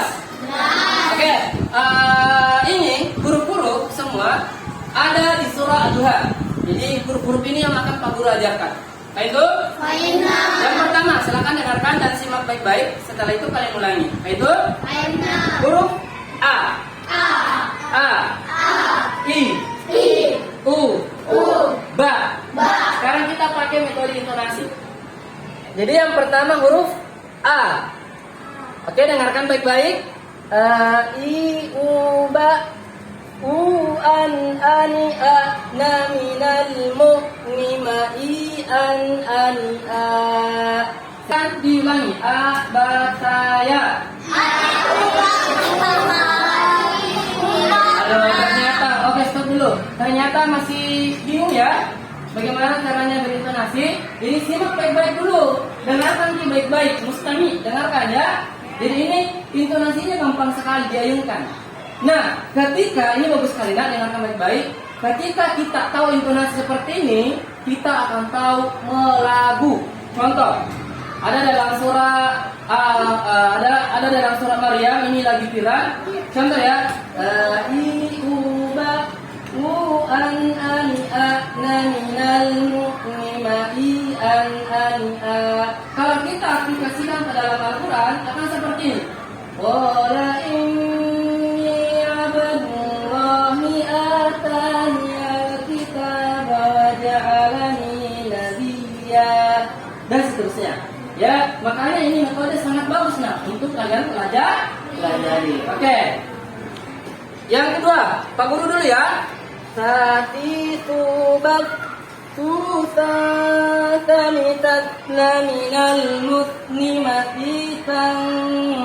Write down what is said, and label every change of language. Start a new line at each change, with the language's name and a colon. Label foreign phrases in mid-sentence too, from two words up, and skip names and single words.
Indonesian: Oke, ini huruf-huruf semua ada di surah Ad-Duha. Jadi huruf-huruf ini yang akan Pak Guru ajarkan. Baik itu? Yang pertama, silakan dengarkan dan simak baik-baik. Setelah itu kalian ulangi. Baik itu? Huruf A. I. U. Ba. Sekarang kita pakai metode intonasi. Jadi yang pertama huruf A. Oke, dengarkan baik-baik. I, U, ba. U, an, ani, a. Na, minal, mu, ni, ma, i, an, ani, a. Kan diulangi. A, ba, ta, ya. Ternyata, oke stop dulu. Ternyata masih bingung ya bagaimana caranya berintonasi. Jadi simak baik-baik dulu. Dengarkan baik-baik. Mustami, dengarkan ya. Jadi ini intonasinya gampang sekali diayunkan. Nah, ketika ini bagus sekali, nah dengarkan baik-baik. Ketika kita tahu intonasi seperti ini, kita akan tahu melagu. Contoh, ada dalam surah ada dalam surah Maryam, ini lagi viral. Contoh ya, I, U, ba, U, an, ani, a, na, minal, mu'ni, ma, i, an, ani, a. Kalau kita aplikasikan ke dalam Al-Quran akan seperti ini.
Arabic: ولا إني عبد الله آتاني الكتاب وجعلني نبيا,
Indonesian: dan seterusnya. Ya, makanya ini metode sangat bagus nah untuk kalian pelajari. Oke. Yang kedua, Pak Guru dulu ya. Sati tubak tanitat minal mutni matitan tanita.